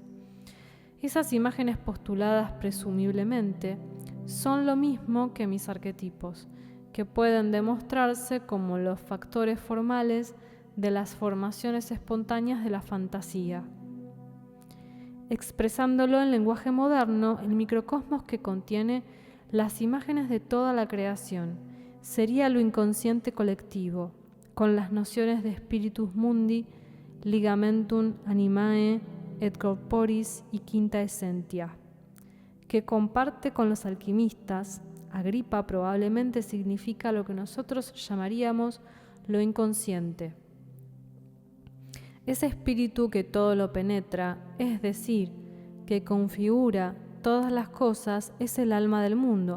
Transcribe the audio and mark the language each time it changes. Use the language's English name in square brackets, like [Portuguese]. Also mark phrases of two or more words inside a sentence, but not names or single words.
[Spanish] Esas imágenes postuladas presumiblemente son lo mismo que mis arquetipos, que pueden demostrarse como los factores formales de las formaciones espontáneas de la fantasía. Expresándolo en lenguaje moderno, el microcosmos que contiene las imágenes de toda la creación sería lo inconsciente colectivo, con las nociones de [Latin] spiritus mundi, ligamentum animae et corporis [Spanish] y [Latin] quinta essentia, [Spanish] que comparte con los alquimistas. Agripa probablemente significa lo que nosotros llamaríamos lo inconsciente. Ese espíritu que todo lo penetra, es decir, que configura todas las cosas, es el alma del mundo.